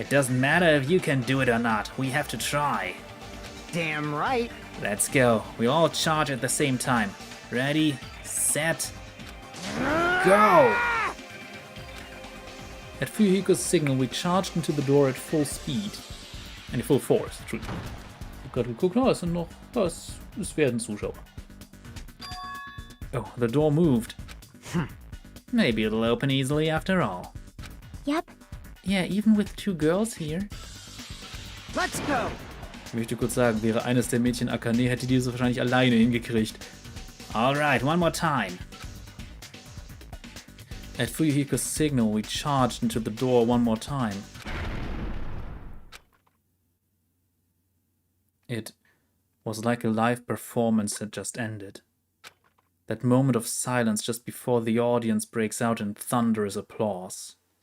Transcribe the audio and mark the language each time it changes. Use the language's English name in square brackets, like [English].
[English] It doesn't matter if you can do it or not, we have to try. Damn right! Let's go. We all charge at the same time. Ready, set, go! At Fuyuhiko's signal, we charged into the door at full speed. And full force, true. [German] Ich hab gerade geguckt, es sind noch, es werden Zuschauer. [English] Oh, the door moved. Maybe it'll open easily after all. Yep. Yeah, even with two girls here. Let's go! [German] Ich möchte kurz sagen, wäre eines der Mädchen Akane, hätte die das wahrscheinlich alleine hingekriegt. [English] Alright, one more time. At Fuyuhiko's signal, we charged into the door one more time. It was like a live performance had just ended. That moment of silence just before the audience breaks out in thunderous applause.